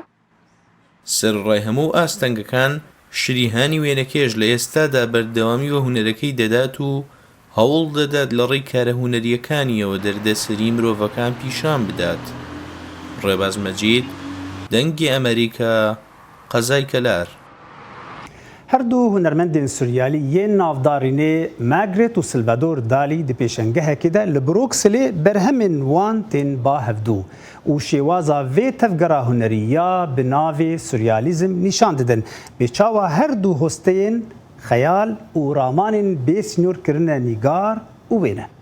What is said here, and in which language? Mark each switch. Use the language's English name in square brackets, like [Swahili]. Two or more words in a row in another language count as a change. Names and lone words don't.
[Central Kurdish] سەرڕای هەموو ئاستەنگەکان شریهانی وێنەکێش لە ئێستادا بەردەوامی وە هونەرەکەی دەدات و هەوڵ دەدات لە ڕێی کارە هونەریەکانیەوە دەردەسەری مرۆڤەکان پیشان بدات. ڕێباز مەجید دەنگی ئەمریکا قەزای کەلار. هەردوو هونەرمەند [Kurdish] ên سوریالî yên navdarînê Margaret û Salvador Dalî di pêşengehekê de li Brukselê berhemên wan tên bahevdû û şêwaza vê tevgera hunerî ya bi navê Suryalîzm nîşan didin. Bêçawa her du hosteyên xeyal û ramanên bêsînor kirine nîgar û wêne.